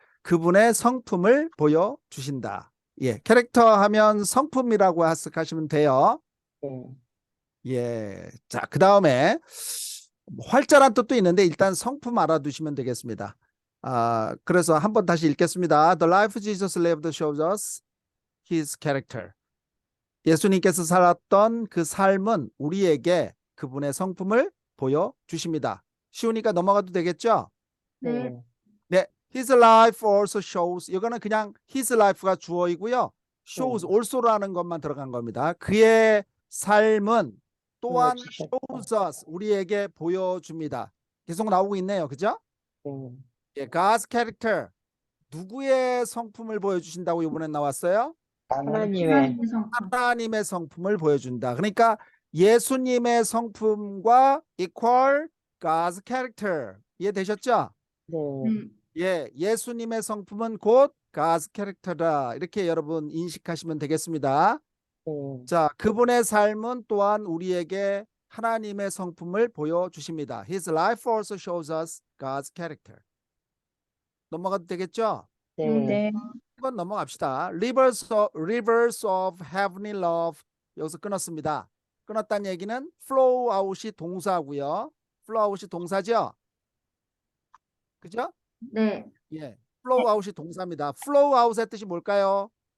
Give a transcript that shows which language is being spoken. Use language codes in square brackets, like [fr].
[ko] 그분의 성품을 보여주신다. 예, 캐릭터 하면 성품이라고 해석하시면 돼요. 네. 예, 자, 그 다음에 활자란 뜻도 있는데 일단 성품 알아두시면 되겠습니다. 그래서 한번 다시 읽겠습니다. [en] The life Jesus lived shows us his character. [ko] 예수님께서 살았던 그 삶은 우리에게 그분의 성품을 보여주십니다. 쉬우니까 넘어가도 되겠죠? 네. [en] 네, his life also shows. [ko] 이거는 그냥 his life가 주어이고요. shows also라는 것만 들어간 겁니다. 그의 삶은 또한 보여주셨다. shows us. 우리에게 보여줍니다. 계속 나오고 있네요. 그죠? 네. [en] 예, God's character. [ko] 누구의 성품을 보여주신다고 이번엔 나왔어요? 하나님의 하나님의 성품을 보여준다. 그러니까 예수님의 성품과 [en] equal God's character. [ko] 이해되셨죠? 네. 예, 예수님의 성품은 곧 [en] God's character [ko] 다. 이렇게 여러분 인식하시면 되겠습니다. 네. 자, 그분의 삶은 또한 우리에게 하나님의 성품을 보여주십니다. [en] His life also shows us God's character. [ko] 넘어가도 되겠죠? 네. 한번 넘어갑시다. [en] rivers of heavenly love. [ko] 여기서 끊었습니다. 끊었다는 얘기는 flow out이 동사고요. flow out이 동사죠? 그죠? 네. 예, flow out이 동사입니다. flow out의 뜻이 뭘까요?